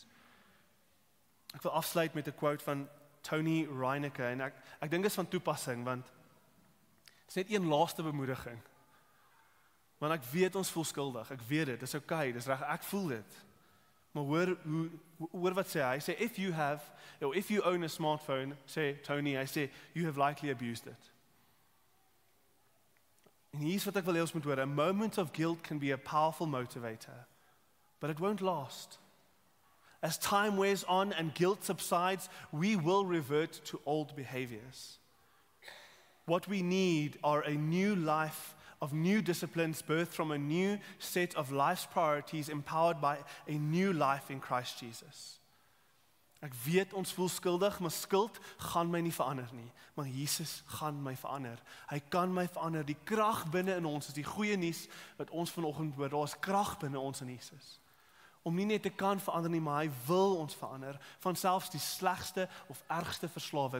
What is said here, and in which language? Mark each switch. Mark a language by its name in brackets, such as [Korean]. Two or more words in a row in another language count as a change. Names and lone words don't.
[Afrikaans] Ek wil afsluit met 'n quote van Tony Reinecke en ek dink dit is van toepassing want dit is net een laaste bemoediging. Want ek weet ons voel skuldig. Ek weet dit, dis okay, dis reg, ek voel dit. Maar hoor wat sê hy? Hy sê [English] if you own a smartphone, [Afrikaans] sê Tony, hy sê [English] you have likely abused it. [Afrikaans] En hier's wat ek wil hê ons moet hoor. [English] A moment of guilt can be a powerful motivator, but it won't last. As time wears on and guilt subsides, we will revert to old behaviors. What we need are a new life of new disciplines birthed from a new set of life's priorities empowered by a new life in Christ Jesus. [Afrikaans] Ek weet ons voel skuldig, maar skuld gaan my nie verander nie. Maar Jesus gaan my verander. Hy kan my verander. Die krag binne in ons is die goeie nuus wat ons vanoggend hoor. Daar is krag binne ons in Jesus. Om nie net te kan verander nie, maar hy wil ons verander van selfs die slegste of ergste verslawing.